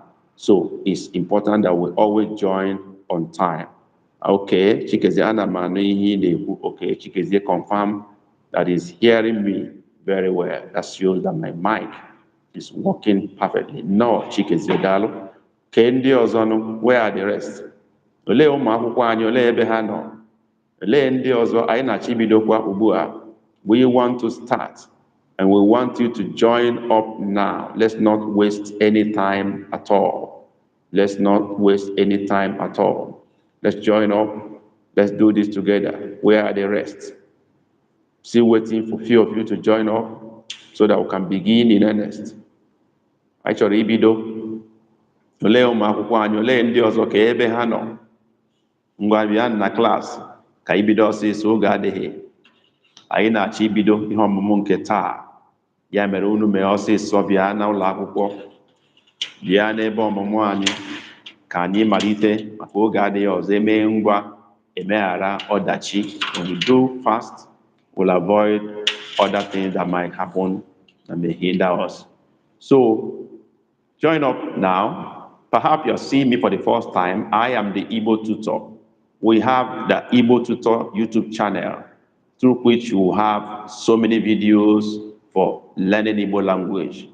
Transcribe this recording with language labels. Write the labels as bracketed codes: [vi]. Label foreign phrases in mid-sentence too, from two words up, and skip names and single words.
[en] So it's important that we always join on time. Okay, Chikezie Anamanu. Okay, Chikezie confirm that is hearing me very well. That shows that my mic is working perfectly. No, Chikezie Dalu. Kendi Ozono, where are the rest? [ig] Ole ụmụ akwụkwọ anyị, ole ebe ha nọ? Ole ndị ọzọ anyị na-achọ ibidokwa ugbu a? [en] We want to start and we want you to join up now. Let's not waste any time at all. Let's not waste any time at all. Let's join up. Let's do this together. Where are the rest? Still waiting for a few of you to join up so that we can begin in earnest. Actually, [ig] ibido. Ole ụmụ akwụkwọ anyị, ole ndị ọzọ ka ebe ha nọ? Ngwa bịa na klaasị ka ibido ọsịsọ, oge adịghị. Anyị na-achọ ibido ihe ọmụmụ nke taa. Ya mere unu mee ọsịsọ bịa na ụlọ akwụkwọ. Bịa n'ebe ọmụmụ anyị ka anyị malite maka oge adịghị ọzọ. Eme ngwa emeghara ọdachi. [en] When we do fast, we'll avoid other things that might happen and may hinder us. So join up now. Perhaps you're seeing me for the first time. I am the Igbo tutor. We have the Igbo tutor YouTube channel through which you have so many videos for learning Igbo language.